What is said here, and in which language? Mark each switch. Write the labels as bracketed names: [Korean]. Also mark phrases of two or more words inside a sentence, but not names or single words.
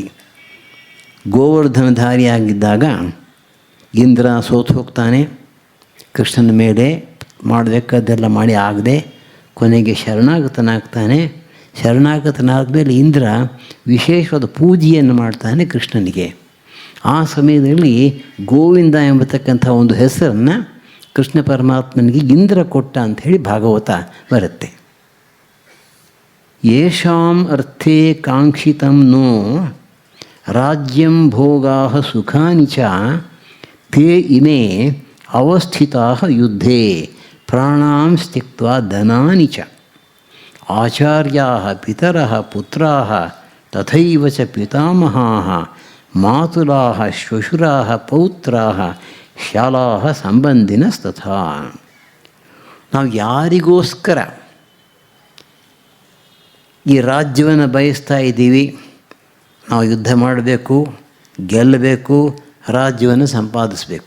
[Kannada] ಗೋವರ್ಧನಧಾರಿಯಾಗಿದ್ದಾಗ ಇಂದ್ರ ಸೋತು ಹೋಗ್ತಾನೆ, ಕೃಷ್ಣನ ಮೇಲೆ ಮಾಡಬೇಕಾದ್ದೆಲ್ಲ ಮಾಡಿ ಆಗದೆ ಕೊನೆಗೆ ಶರಣಾಗತನಾಗ್ತಾನೆ. ಶರಣಾಗತನಾದ ಮೇಲೆ ಇಂದ್ರ ವಿಶೇಷವಾದ ಪೂಜೆಯನ್ನು ಮಾಡ್ತಾನೆ ಕೃಷ್ಣನಿಗೆ. ಆ ಸಮಯದಲ್ಲಿ ಗೋವಿಂದ ಎಂಬತಕ್ಕಂಥ ಒಂದು ಹೆಸರನ್ನು ಕೃಷ್ಣ ಪರಮಾತ್ಮನಿಗೆ ಇಂದ್ರ ಕೊಟ್ಟ ಅಂಥೇಳಿ ಭಾಗವತ ಬರುತ್ತೆ. [Sanskrit] ಯೇಷಾಂ ಅರ್ಥೇ ಕಾಂಕ್ಷಿತಂ ನೋ ರಾಜ್ಯಂ ಭೋಗಾಃ ಸುಖಾನಿ ಚ ತೇ ಇಮೇ ಅವಸ್ಥಿತಾಃ ಯುದ್ಧೇ ಪ್ರಾಣಾಂ ತ್ಯಕ್ತ್ವಾ ಧನಾನಿ ಚ. ಆಚಾರ್ಯಾಃ ಪಿತರಃ ಪುತ್ರಾಃ ತಥೈವ ಚ ಪಿತಾಮಹಾಃ ಮಾತುಲಾಃ ಶ್ವಶುರಾಃ ಪೌತ್ರಾಃ ಶಾಲಾಃ ಸಂಬಂಧಿನಸ್ತಥಾ. [Kannada] ನಾವು ಯಾರಿಗೋಸ್ಕರ ಈ ರಾಜ್ಯವನ್ನು ಬಯಸ್ತಾ ಇದ್ದೀವಿ? ನಾವು ಯುದ್ಧ ಮಾಡಬೇಕು, ಗೆಲ್ಲಬೇಕು, ರಾಜ್ಯವನ್ನು ಸಂಪಾದಿಸಬೇಕು.